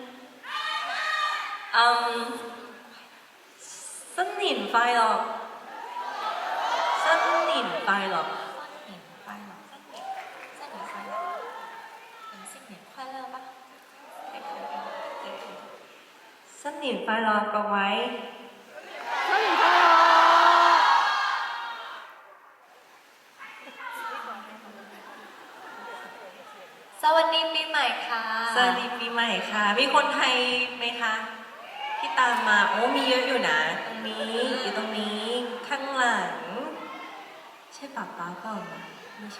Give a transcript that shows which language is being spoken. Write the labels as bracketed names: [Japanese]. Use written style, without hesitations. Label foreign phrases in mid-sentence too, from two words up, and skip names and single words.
[Chinese] 新年快樂！新年快樂！新年快樂，各位！新年快樂！ [Thai] สวัสดีปีใหม่ค่ะ สวัสดีปีใหม่ค่ะ มีคนไทยไหมคะที่ตามมาโอ้มีเยอะอยู่นะตรงนี้อยู่ตรงนี้ข้างหลังใช่ป๊าป๊าเปล่านะไม่ใช่